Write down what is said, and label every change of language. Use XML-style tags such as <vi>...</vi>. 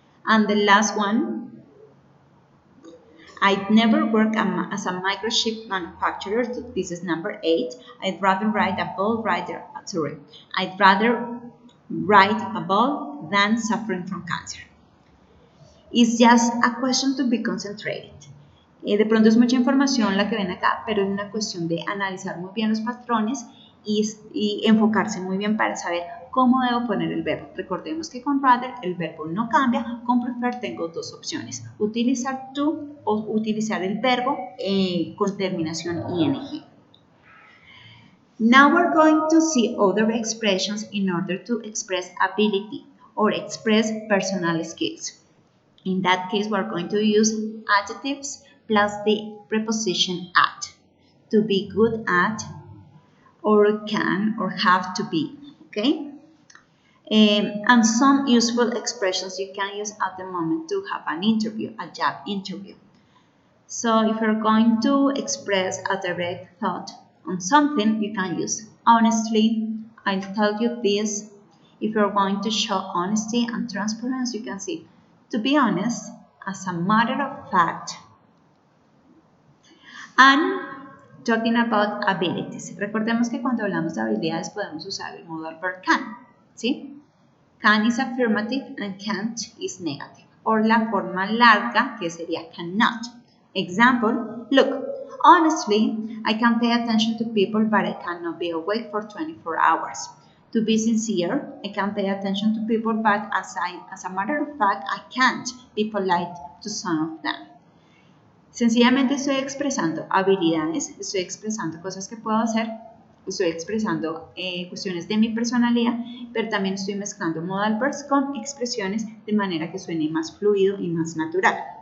<en>And the last one, I'd never work as a microchip manufacturer. This is number 8. I'd rather ride a bull I'd rather ride a bull than suffering from cancer. It's just a question to be concentrated.</en> <es>De pronto es mucha información la que ven acá, pero es una cuestión de analizar muy bien los patrones y enfocarse muy bien para saber cómo debo poner el verbo. Recordemos que con rather el verbo no cambia, con prefer tengo dos opciones, utilizar to o utilizar el verbo con terminación ing.</es> <en>Now we're going to see other expressions in order to express ability or express personal skills. In that case, we're going to use adjectives plus the preposition at. To be good at, or can, or have to be, okay? And some useful expressions you can use at the moment to have an interview, a job interview. So if you're going to express a direct thought on something, you can use honestly, I'll tell you this. If you're going to show honesty and transparency, you can say, to be honest, as a matter of fact. And talking about abilities.</en> <es>Recordemos que cuando hablamos de habilidades podemos usar el modal verb can, ¿sí?</es> <en>Can is affirmative and can't is negative.</en> <es>O la forma larga que sería cannot.</es> <en>Example, look, honestly, I can pay attention to people, but I cannot be awake for 24 hours. To be sincere, I can pay attention to people, but as a matter of fact, I can't be polite to some of them.</en> <es>Sencillamente estoy expresando habilidades, estoy expresando cosas que puedo hacer, estoy expresando cuestiones de mi personalidad, pero también estoy mezclando modal verbs con expresiones de manera que suene más fluido y más natural.</es>